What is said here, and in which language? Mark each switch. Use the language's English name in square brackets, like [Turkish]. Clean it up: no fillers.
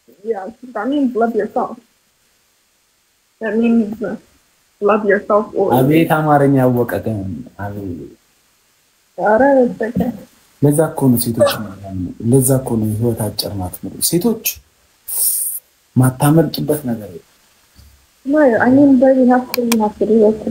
[English] Yeah, that means love yourself. That means love yourself. [Amharic] አቤት አማርኛ ያወቀ ግን አቤት። ኧረ በቃ ለዛ እኮ ነው ሴቶች ለዛ እኮ ነው ህይወት አጭር ናት ነው ሴቶች ማታመልጡበት ነገር ነው። [English] No, I mean but you have to do it.